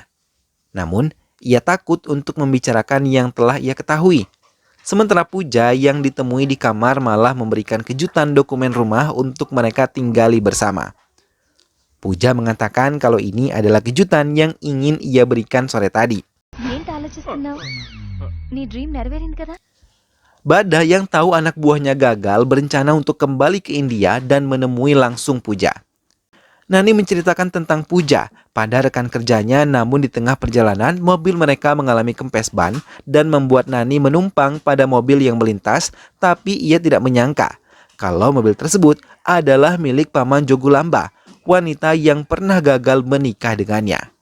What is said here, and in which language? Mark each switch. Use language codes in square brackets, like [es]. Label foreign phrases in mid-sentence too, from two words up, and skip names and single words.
[id] Namun, ia takut untuk membicarakan yang telah ia ketahui. Sementara Puja yang ditemui di kamar malah memberikan kejutan dokumen rumah untuk mereka tinggali bersama. Puja mengatakan kalau ini adalah kejutan yang ingin ia berikan sore tadi. [te] ఏంటి ఆలోచిస్తున్నావు? నీ డ్రీమ్ నెరవేరింది కదా? [id] Bada yang tahu anak buahnya gagal berencana untuk kembali ke India dan menemui langsung Puja. Nani menceritakan tentang Puja pada rekan kerjanya, namun di tengah perjalanan mobil mereka mengalami kempes ban dan membuat Nani menumpang pada mobil yang melintas, tapi ia tidak menyangka kalau mobil tersebut adalah milik Paman Jogulamba, wanita yang pernah gagal menikah dengannya.